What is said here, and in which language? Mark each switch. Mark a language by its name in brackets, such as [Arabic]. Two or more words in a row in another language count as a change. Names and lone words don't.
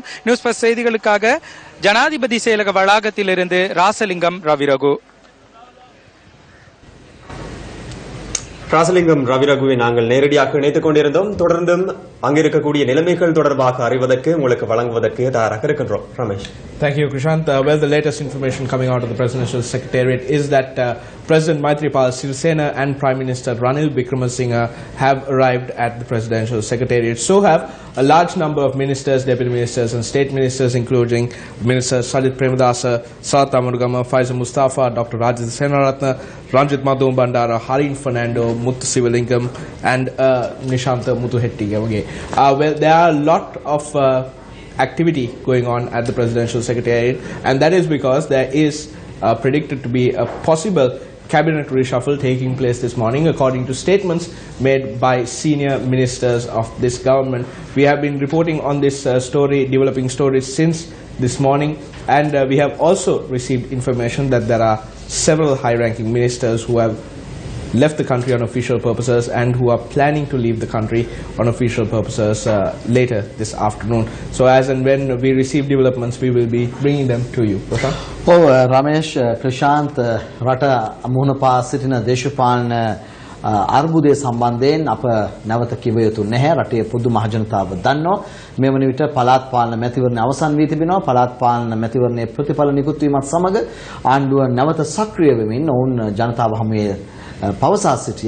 [Tamil] நியூஸ் ஃபர்ஸ்ட் செய்திகளுக்காக ஜனாதிபதி செயலக வளாகத்தில் இருந்து ராசலிங்கம் ரவிரகு. ராசலிங்கம் ரவிரகுவை நாங்கள் நேரடியாக இணைத்துக் கொண்டிருந்தோம். தொடர்ந்தும் அங்கிருக்கக்கூடிய நிலைமைகள் தொடர்பாக அறிவதற்கு உங்களுக்கு வழங்குவதற்கு தயாராக இருக்கின்றோம். ரமேஷ். [English] Thank you, Krishant. Well, the latest information coming out of the Presidential Secretariat is that President Maithripala Sirisena and Prime Minister Ranil Wickremesinghe have arrived at the Presidential Secretariat. So have a large number of ministers, deputy ministers and state ministers, including Minister Sajid Premadasa, Sarat Amarugama, Faiza Mustafa, Dr. Rajit Senaratne, Ranjit Madhum Bandara, Harin Fernando, Muthu Sivalingam and Nishanta Mutuhetti. Well, there are a lot of activity going on at the Presidential Secretariat, and that is because there is predicted to be a possible cabinet reshuffle taking place this morning, according to statements made by senior ministers of this government. We have been reporting on this story, developing stories since this morning, and we have also received information that there are several high-ranking ministers who have left the country on official purposes and who are planning to leave the country on official purposes later this afternoon. So as and when we receive developments, we will be bringing them to you. [Sinhala] රමේෂ් ප්‍රශාන්ත් රට මුහුණ පා සිටින දේශපාලන අර්බුදයේ සම්බන්ධයෙන් අප නැවත කිව යුතු නැහැ. රටේ පොදු මහජනතාව දන්නවා. මේ වන විට පළාත් පාලන මැතිවරණ අවසන් වී තිබෙනවා. පළාත් පාලන මැතිවරණයේ ප්‍රතිඵල නිකුත් වීමත් සමග ආණ්ඩුව නැවත සක්‍රිය වෙමින් ඔවුන් ජනතාව හමුවේ පවසා සිටියා.